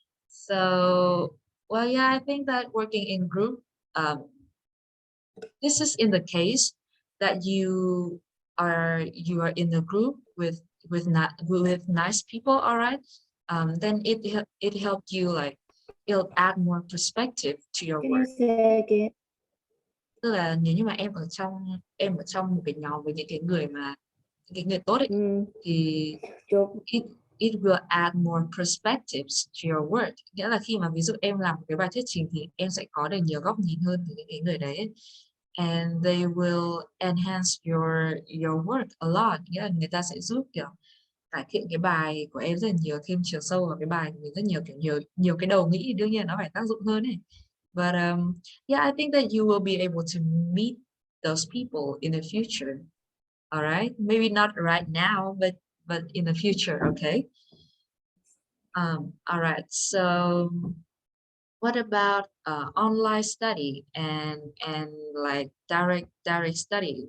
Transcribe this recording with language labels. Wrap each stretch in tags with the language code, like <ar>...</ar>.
<en>So, well, yeah, I think that working in group, this is in the case that you are in a group with nice people, all right. Then it helped you like it'll add more perspective to your Can you work. say again?</en> <vi>Tức là nếu như mà em ở trong một cái nhóm với những cái người tốt ấy, thì</vi> <en>Job. it will add more perspectives to your work.</en> <vi>Nghĩa là khi mà ví dụ em làm một cái bài thuyết trình thì em sẽ có được nhiều góc nhìn hơn từ những cái người đấy ấy.</vi> <en>And they will enhance your work a lot.</en> <vi>Nghĩa là người ta sẽ giúp kiểu cải thiện cái bài của em rất là nhiều, thêm chiều sâu vào cái bài của mình rất nhiều, kiểu nhiều cái đầu nghĩ thì đương nhiên nó phải tác dụng hơn ấy.</vi> <en>But yeah, I think that you will be able to meet those people in the future. All right, maybe not right now, but in the future, okay. All right, so what about online study and like direct study?</en>